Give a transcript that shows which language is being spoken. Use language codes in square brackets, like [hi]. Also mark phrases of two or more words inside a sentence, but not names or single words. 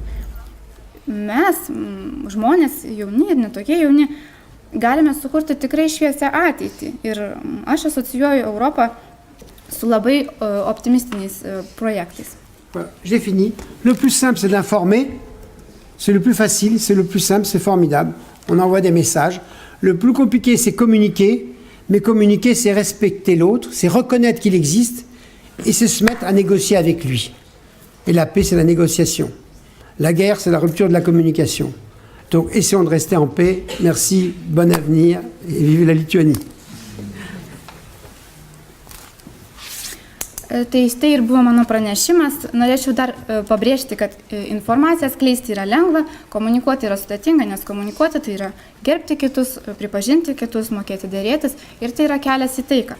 [lt] Mes, žmonės jauni ir netokie jauni, galime sukurti tikrai šviesią ateitį ir aš asocijuoju Europą su labai optimistiniais projektais. [fr] J'ai fini. Le plus simple, c'est d'informer. C'est le plus facile, c'est le plus simple, c'est formidable. On envoie des messages. Le plus compliqué, c'est communiquer. Mais communiquer, c'est respecter l'autre, c'est reconnaître qu'il existe et c'est se mettre à négocier avec lui. Et la paix, c'est la négociation. La guerre, c'est la rupture de la communication. Donc, essayons de rester en paix. Merci, bon avenir et vive la Lituanie. [lt] Tai ir buvo mano pranešimas. Norėčiau dar pabrėžti, kad informaciją skleisti yra lengva, komunikuoti yra sudėtinga, nes komunikuoti tai yra gerbti kitus, pripažinti kitus, mokėti dėrėtis ir tai yra kelias į taiką.